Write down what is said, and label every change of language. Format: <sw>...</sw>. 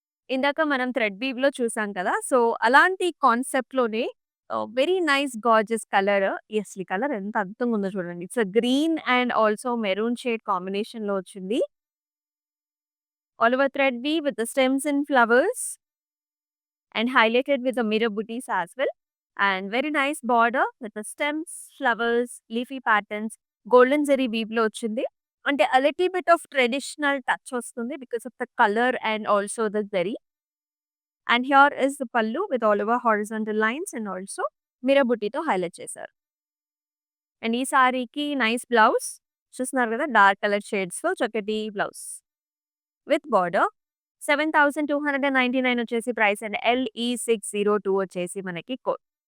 <te>ఇందాక మనం థ్రెడ్ వీవ్‌లో చూసాం కదా! సో, అలాంటి కాన్సెప్ట్‌లోనే వెరీ నైస్ గార్జియస్ కలర్. అసలు ఈ కలర్ ఎంత అద్భుతంగా ఉందో చూడండి.</te> <en>it's a green and also maroon shade</en> <te>కాంబినేషన్‌లో వచ్చింది.</te> <en>All over thread weave with the stems and flowers. And highlighted with the mirror booties as well. And very nice border with the stems, flowers, leafy patterns, golden zari weave</en> <te>లో వచ్చింది. అంటే</te> <en>a little bit of traditional touch</en> <te>వస్తుంది</te> <en>because of the color and also the zari. And here is the pallu with all over horizontal lines and also mirror booty</en> <te>తో highlight చేశారు. And ఈ సారీకి nice blouse చూస్తున్నారు కదా dark colour shades లో చక్కటి blouse with border. 7299 వచ్చేసి price and ఎల్‌ఈ 602 వచ్చేసి మనకి కోడ్.</te>